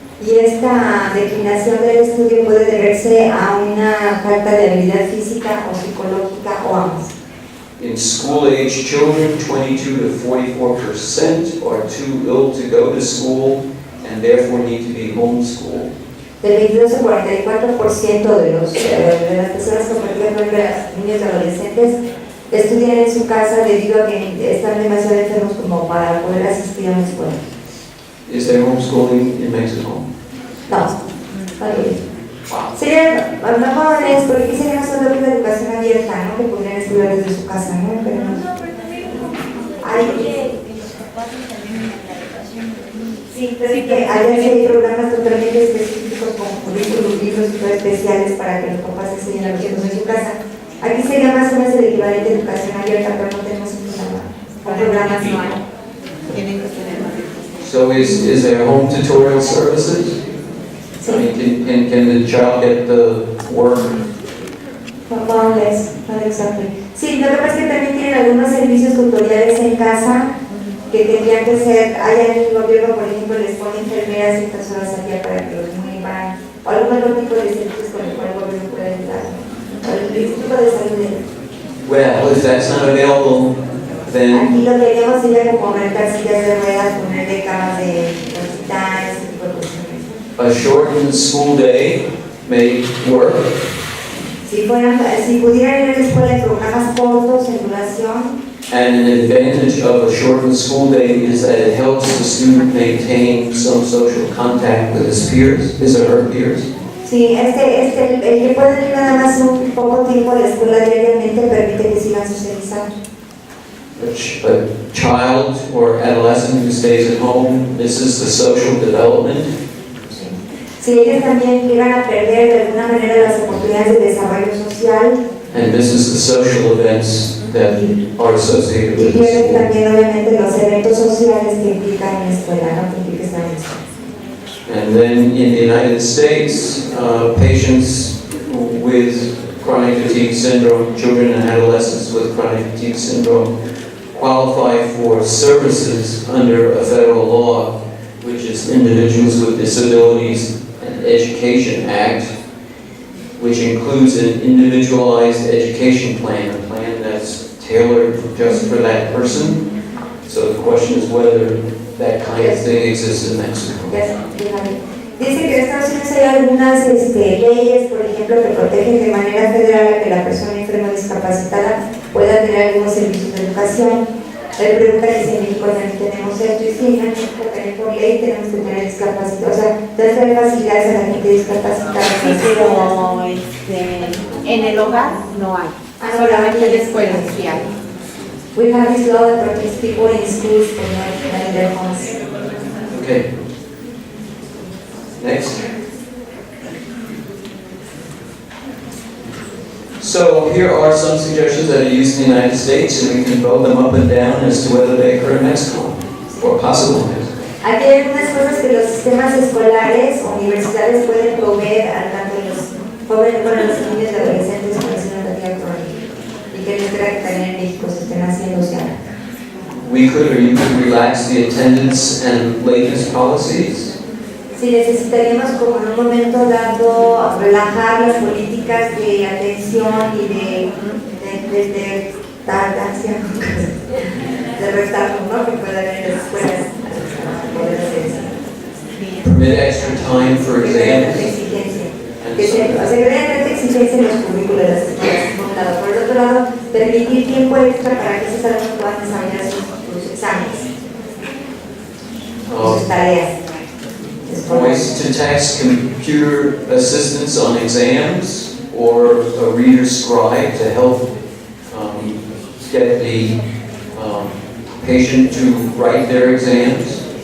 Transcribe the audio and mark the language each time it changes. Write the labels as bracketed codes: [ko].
[es] Y esta declinación del estudio puede deberse a una falta de habilidad física o psicológica o ambas. [en] In school-age children, 22 to 44% are too ill to go to school and therefore need to be homeschooled. [es] Del 22 al 44% de las personas con fatiga crónica, niños y adolescentes, estudian en su casa debido a que están demasiado enfermos como para poder asistir a una escuela. [en] Is there homeschooling in Mexico? [es] No, sería, a lo mejor es porque aquí sería una sola de educación abierta, ¿no? Que podrían estudiar desde su casa, ¿no? Pero no. Sí, pero es que allá sí hay programas totalmente específicos con currículos, libros y todo especiales para que los papás enseñen a los hijos en su casa. Aquí sería más o menos el equivalente a educación abierta, pero no tenemos un programa así. Tienen que tener más. [en] So is there home tutorial services? I mean, can the child get the work. More or less, not exactly. [es] Sí, lo que pasa es que también tienen algunos servicios tutoriales en casa que tendrían que ser, allá en el gobierno, por ejemplo, les ponen enfermeras ciertas horas al día para que los muevan, o algún otro tipo de servicios con el cual el gobierno puede ayudar, o el Instituto de Salud. [en] Well, if that's not available, then [es] Aquí lo que haríamos sería como rentar sillas de ruedas, ponerle camas de hospital, ese tipo de cuestiones. [en] a shortened school day may work. [es] Si pudieran ir a la escuela en programas cortos, en duración, [en] And an advantage of a shortened school day is that it helps the student maintain some social contact with his peers, his or her peers. [es] sí, el que puede ir nada más un poco tiempo a la escuela diariamente permite que sigan socializando. [en] A child or adolescent who stays at home misses the social development. [es] Si ellos también llegan a perder de alguna manera las oportunidades de desarrollo social, [en] And misses the social events that are associated [es] y [en] with [es] pierden [en] the school. [es] también obviamente los eventos sociales que implican en la escuela, ¿no? Que implica estar en la escuela. [en] And then in the United States, patients with chronic fatigue syndrome, children and adolescents with chronic fatigue syndrome, qualify for services under a federal law, which is Individuals with Disabilities and Education Act, which includes an individualized education plan, a plan that's tailored just for that person. So the question is whether that kind of thing exists in Mexico. [es] Dice que en Estados Unidos hay algunas leyes, por ejemplo, que protegen de manera federal a que la persona enferma o discapacitada pueda tener algunos servicios de educación. Él pregunta que si en México también tenemos esto, y sí, en México también por ley tenemos que tener discapacidad, o sea, debe tener facilidades a la gente discapacitada. Sí, pero en el hogar no hay, solamente en la escuela sí hay. [en] We have this law that protects people in schools but not in their homes. Okay. Next. So here are some suggestions that are used in the United States, and we can vote them up and down as to whether they occur in Mexico or possible in Mexico. [es] Aquí hay algunas cosas que los sistemas escolares o universidades pueden proveer a tanto los jóvenes como los niños y adolescentes con síndrome de fatiga crónica y que les espera que también en México se estén haciendo ya. [en] We could or you could relax the attendance and lateness policies. [es] Si necesitaríamos como en un momento dado relajar las políticas de atención y de tardancia, de retardo, ¿no? Que pueda haber en las escuelas para poder hacer eso. [en] Permit extra time for [es] Que haya [en] exams. [es] tanta exigencia. [en] And [es] Que [en] so- [es] haya tanta exigencia en los currículos de las escuelas, por un lado. Por el otro lado, permitir tiempo extra para que esos alumnos puedan desarrollar sus exámenes, sus tareas. [en] Ways to tax computer assistance on exams or a reader scribe to help get the patient to write their exams.